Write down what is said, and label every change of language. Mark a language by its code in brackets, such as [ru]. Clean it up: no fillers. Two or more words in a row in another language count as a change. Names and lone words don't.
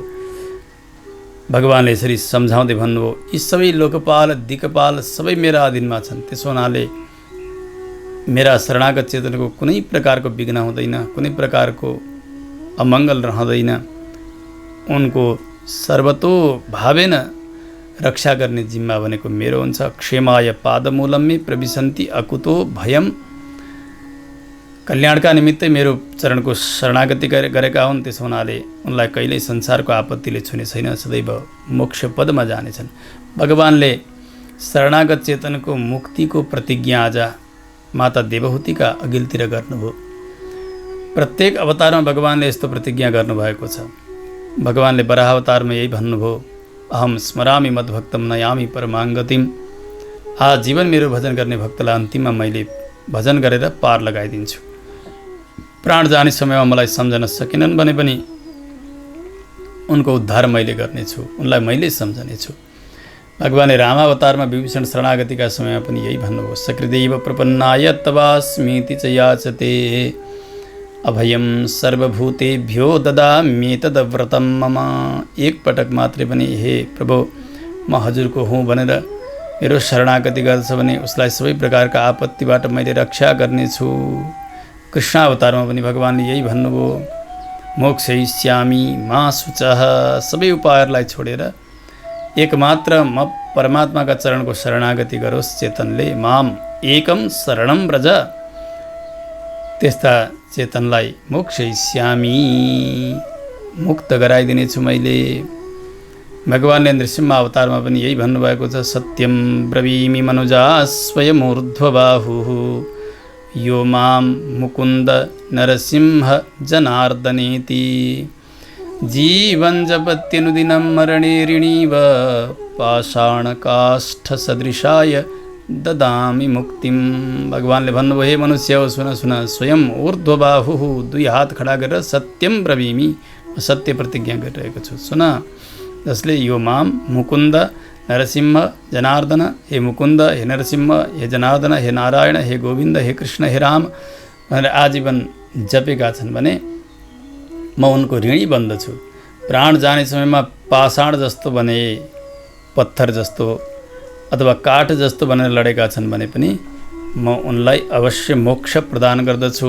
[ne] भगवान्ले यसरी सम्झाउँदै भन्नुभयो, यी सबै लोकपाल दिक्पाल सबै मेरा अधीनमा छन्। त्यसो हुनाले मेरा शरणागत चेतनको कुनै प्रकारको विघ्न हुँदैन, कुनै प्रकारको अमङ्गल रहँदैन। उनको सर्वतोभावेन रक्षा गर्ने जिम्मा भनेको मेरो हुन्छ। [sa] क्षेमाय पादमूलम्मे प्रविशन्ति अकुतो भयम। [ne] कल्याणका निमित्तै मेरो चरणको शरणागति गरेका हुन्, त्यसो हुनाले उनलाई कहिल्यै संसारको आपत्तिले छुने छैन, सदैव मोक्ष पदमा जानेछन्। भगवान्ले शरणागत चेतनको मुक्तिको प्रतिज्ञा आज माता देवहूतिका अघिल्तिर गर्नुभयो। प्रत्येक अवतारमा भगवान्ले यस्तो प्रतिज्ञा गर्नुभएको छ। भगवान्ले वराह अवतारमा यही भन्नुभयो, [sa] अहम स्मरामि मद्भक्तम नयामि परमाङ्गतिम। [ne] जीवन मेरो भजन गर्ने भक्तलाई अन्तिममा मैले भजन गरेर पार लगाइदिन्छु। प्राण जाने समयमा मलाई सम्झन सकेनन् भने पनि उनको उद्धार मैले गर्नेछु, उनलाई मैले सम्झनेछु। भगवान्ले रामावतारमा विभीषण शरणागतिका समयमा पनि यही भन्नुभयो, [sa] सकृदेव प्रपन्नाय तवास्मीति च याचते अभयम सर्वभूतेभ्यो ददाम्येतद्व्रतं मम। [ne] एक पटक मात्रै पनि हे प्रभु म हजुरको हुँ भनेर मेरो शरणागति गर्छ भने उसलाई सबै प्रकारका आपत्तिबाट मैले रक्षा गर्नेछु। कृष्णावतारमा पनि भगवान्ले यही भन्नुभयो, [sa] मोक्षयिष्यामि मा शुचः। [ne] सबै उपायहरूलाई छोडेर एकमात्र म परमात्माका चरणको शरणागति गरोस् चेतनले, [sa] माम एकम शरणं व्रज। [ne] त्यस्ता चेतनलाई मोक्षयिष्यामि, मुक्त गराइदिनेछु मैले। भगवान्ले नृसिंह अवतारमा पनि यही भन्नुभएको छ, [sa] सत्यम ब्रवीमि मनुजा स्वयमूर्ध्वबाहुः यो मां मुकुन्द नरसिंह जनार्दनेति। जीवन जपत्यनुदिनं मरणे ऋणीव पाषाणकाष्ठसदृशाय ददामि मुक्तिम। [ne] भगवान्ले भन्नुभयो, हे मनुष्य हो सुन सुन, [sa] स्वयं ऊर्ध्वबाहुः, [ne] दुई हात खडा गरेर [sa] सत्यम ब्रवीमि, [ne] सत्य प्रतिज्ञा गरिरहेको छु, सुन। जसले [sa] यो माम मुकुन्द नरसिंह जनार्दन, [ne] हे मुकुन्द, हे नरसिंह, हे जनार्दन, हे नारायण, हे गोविन्द, हे कृष्ण, हे राम भनेर आजीवन जपेका छन् भने म उनको ऋणी बन्दछु। प्राण जाने समयमा पाषाण जस्तो भने, पत्थर जस्तो अथवा काठ जस्तो भनेर लडेका छन् भने पनि म उनलाई अवश्य मोक्ष प्रदान गर्दछु।